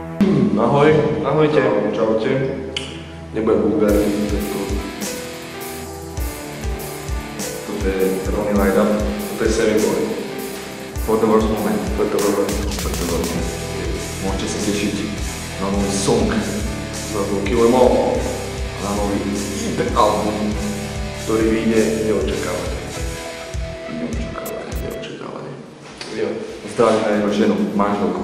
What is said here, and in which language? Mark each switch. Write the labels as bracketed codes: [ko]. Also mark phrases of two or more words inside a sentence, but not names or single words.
[sk] Ahoj. Ahojte. Čaute. Nebudem vulgárny, toto je rovný line-up, toto je Seven Boy. [en] For the worst moment. [sk] Môžete sa tešiť na nový song s názvom Kill 'Em All, na nový EP album, ktorý vyjde neočakávane. Zdravím aj jeho ženu, manželku.